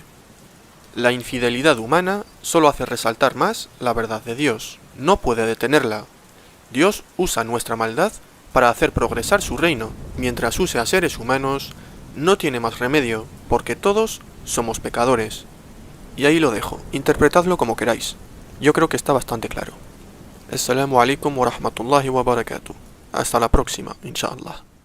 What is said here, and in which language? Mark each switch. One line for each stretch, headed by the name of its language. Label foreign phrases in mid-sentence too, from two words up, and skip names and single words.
Spanish: La infidelidad humana solo hace resaltar más la verdad de Dios, no puede detenerla. Dios usa nuestra maldad para hacer progresar su reino, mientras use a seres humanos, no tiene más remedio, porque todos somos pecadores. Y ahí lo dejo, interpretadlo como queráis. Yo creo que está bastante claro.
Arabic: السلام عليكم ورحمة الله وبركاته.
Spanish: Hasta la próxima, inshallah.